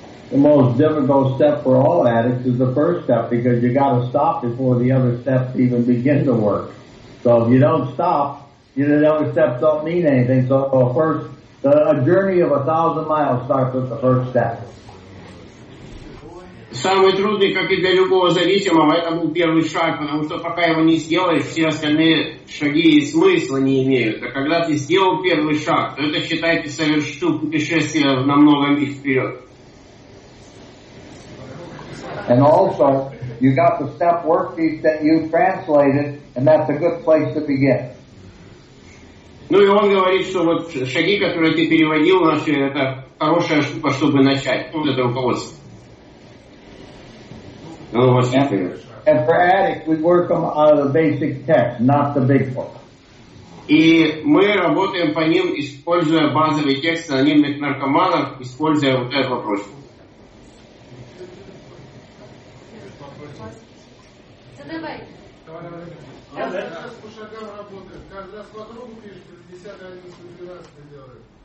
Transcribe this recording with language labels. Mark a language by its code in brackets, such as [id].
[en] The most difficult step for all addicts is the first step, because you got to stop before the other steps even begin to work. So if you don't stop, the other steps don't mean anything. So a journey of 1,000 miles starts with the first step. [ru] Самый трудный, как и для любого зависимого, это был первый шаг, потому что пока его не сделаешь, все остальные шаги и смысла не имеют. А когда ты сделал первый шаг, то это, считай, ты совершил путешествие на много миль вперед. [en] And also, you got the step worksheet that you translated, and that's a good place to begin. [ru] Ну и он говорит, что вот шаги, которые ты переводил наши, это хорошая штука, чтобы начать. Вот это руководство. [en] And for addicts, we work them out of the basic text, not the big book. [ru] И мы работаем по ним, используя базовый текст анонимных наркоманов, используя вот этот вопрос. Задавай. По шагам работает. Когда с подругой пишет, 10, 11, 12 делает.